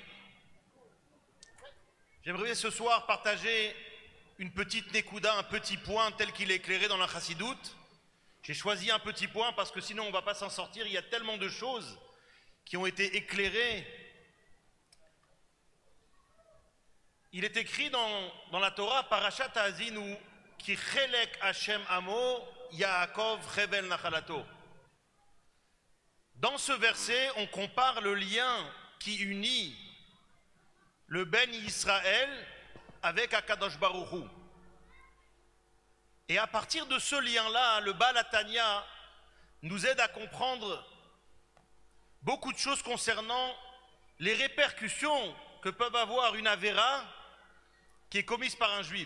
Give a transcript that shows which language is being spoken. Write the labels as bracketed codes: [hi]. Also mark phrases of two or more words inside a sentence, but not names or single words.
[fr] J'aimerais ce soir partager une petite Nekuda, un petit point tel qu'il est éclairé dans la Chassidoute. J'ai choisi un petit point parce que sinon on ne va pas s'en sortir. Il y a tellement de choses qui ont été éclairées. Il est écrit dans la Torah, Parashat Ha'azinu, [he] Ki chelek Hashem amo, Yaakov chevel nachalato. [fr] Dans ce verset, on compare le lien qui unit le [he] Ben Israël [fr] avec [he] Akadosh Baruch Hu. [fr] Et à partir de ce lien-là, le Baal HaTanya nous aide à comprendre beaucoup de choses concernant les répercussions que peuvent avoir une Avera qui est commise par un juif.